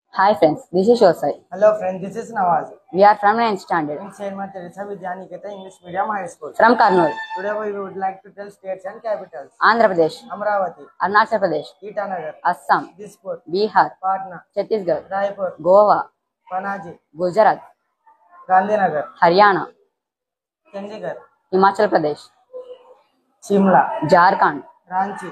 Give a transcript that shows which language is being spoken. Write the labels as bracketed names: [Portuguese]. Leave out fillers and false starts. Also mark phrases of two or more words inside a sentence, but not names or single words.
[English] Hi friends, this is Shosai. Hello friends, this is Nawaz. We are from 9th standard In Saint Teresa Vidyaniketa English Medium High School. from Karnool, Today we would like to tell states and capitals. Andhra Pradesh, Amravati, Arunachal Pradesh, Itanagar, Assam, Dispur, Bihar, Patna, Chhattisgarh, Raipur, Goa, Panaji, Gujarat, Gandhinagar, Haryana, Chandigarh, Himachal Pradesh, Shimla, Jharkhand, Ranchi,